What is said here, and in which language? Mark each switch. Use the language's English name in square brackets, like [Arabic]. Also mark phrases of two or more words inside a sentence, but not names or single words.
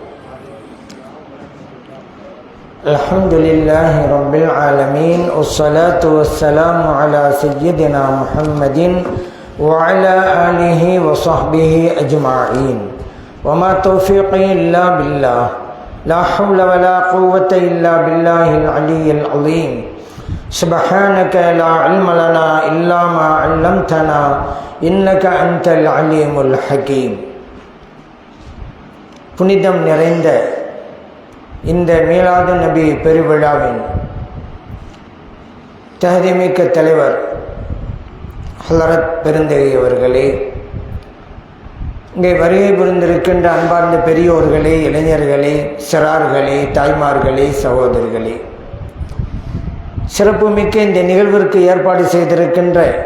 [Arabic] الحمد لله رب العالمين، والصلاة والسلام على سيدنا محمد وعلى آله وصحبه أجمعين، وما توفيقي إلا بالله، لا حول ولا قوة إلا بالله العلي العظيم. سبحانك لا علم لنا إلا ما علمتنا إنك أنت العليم الحكيم. [Tamil] புனிதம் நிறைந்த இந்த மீலாது நபி பெருவிழாவின் தகுதிமிக்க தலைவர் ஹலரத் பெருந்தகை அவர்களே, இங்கே வருகை புரிந்திருக்கின்ற அன்பார்ந்த பெரியோர்களே, இளைஞர்களே, சிறார்களே, தாய்மார்களே, சகோதரர்களே, சிறப்புமிக்க இந்த நிகழ்விற்கு ஏற்பாடு செய்திருக்கின்ற